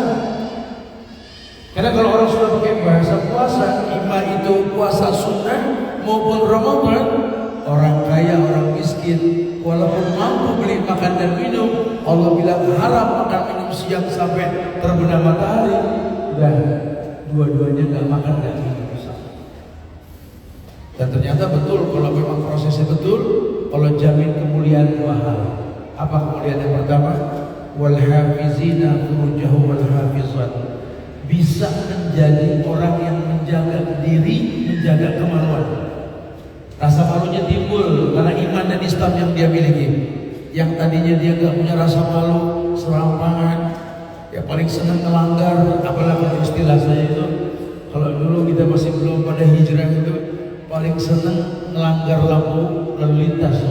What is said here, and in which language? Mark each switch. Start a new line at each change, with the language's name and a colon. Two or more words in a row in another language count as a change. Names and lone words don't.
Indonesian: Karena kalau orang sudah pakai bahasa puasa, ima itu puasa sunnah maupun Ramadan, orang kaya, orang miskin, walaupun mampu beli makan dan minum, Allah bilang haram makan minum siang sampai terbenam matahari, dan dua-duanya nggak makan dan minum. Dan ternyata betul, kalau memang prosesnya betul, kalau jamin kemuliaan mahal. Apa kemuliaan yang pertama?
Arabic: والحافظين فروجهم والحافظات.
Indonesian: Bisa menjadi orang yang menjaga diri, menjaga kemaluan. Rasa malunya timbul karena iman dan Islam yang dia miliki. Yang tadinya dia gak punya rasa malu, serampangan, ya paling senang melanggar. Apalagi istilah saya itu, kalau dulu kita masih belum pada hijrah itu, paling senang melanggar lampu lalu lintas.